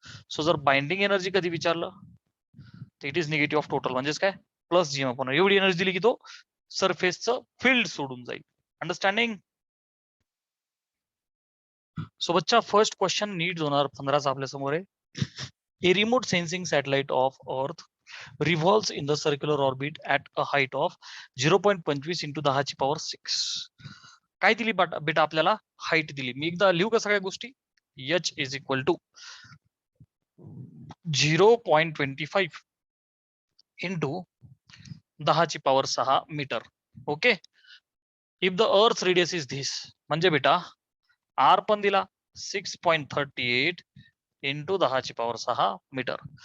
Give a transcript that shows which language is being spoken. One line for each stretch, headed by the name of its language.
Marathi: So जर binding energy कधी विचारलं तर
English: it is negative of total,
Marathi: म्हणजेच काय, प्लस जी आपण एवढी एनर्जी दिली की तो सरफेसचं फील्ड सोडून जाईल. अंडरस्टँडिंग. सो बच्चा फर्स्ट क्वेश्चन नीट 2015 आपल्या समोर आहे.
English: A remote sensing satellite of Earth revolves in the circular orbit at a height of 0.25 into 10⁶.
Marathi: काय दिली बेटा आपल्याला, हाईट दिली. मी एकदा लिहू का सगळ्या गोष्टी. H is equal to 0.25 into 10⁶ metre. Okay,
English: if the earth radius is this,
Marathi: म्हणजे बेटा आर पण दिला 6.38 इंटू 10⁶ मीटर.